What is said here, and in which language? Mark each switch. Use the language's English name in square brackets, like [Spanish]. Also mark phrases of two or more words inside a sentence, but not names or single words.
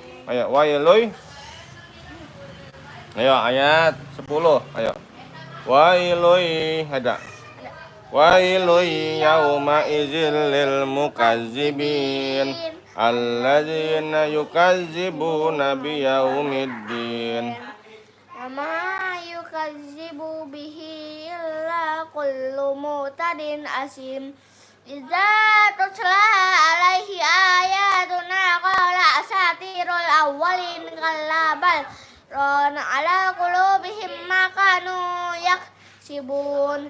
[Indonesian] Ayo. Wailuy. Ayo ayat 10. Ayo. Wailuy. Ada. [Arabic] ويل يومئذ للمكذبين الذين يكذبون بيوم الدين. وما يكذب به إلا كل معتد أثيم. إذا تتلى عليه آياتنا قال أساطير الأولين كلا بل ران على قلوبهم ما كانوا يكسبون.